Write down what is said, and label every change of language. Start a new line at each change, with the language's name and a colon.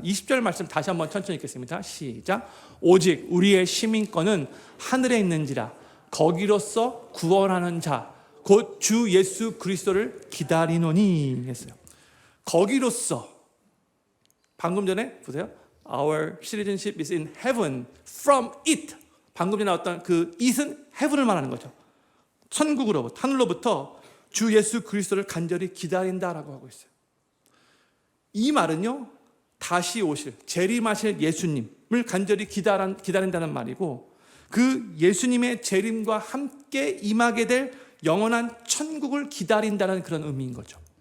Korean: 20절 말씀 다시 한번 천천히 읽겠습니다. 시작. 오직 우리의 시민권은 하늘에 있는지라 거기로서 구원하는 자 곧 주 예수 그리스도를 기다리노니 했어요. 거기로서 방금 전에 보세요.
English: Our citizenship is in heaven from it.
Korean: 방금 전에 나왔던 그 it은 heaven을 말하는 거죠. 천국으로부터 하늘로부터 주 예수 그리스도를 간절히 기다린다라고 하고 있어요. 이 말은요, 다시 오실 재림하실 예수님을 간절히 기다린다는 말이고 그 예수님의 재림과 함께 임하게 될 영원한 천국을 기다린다는 그런 의미인 거죠.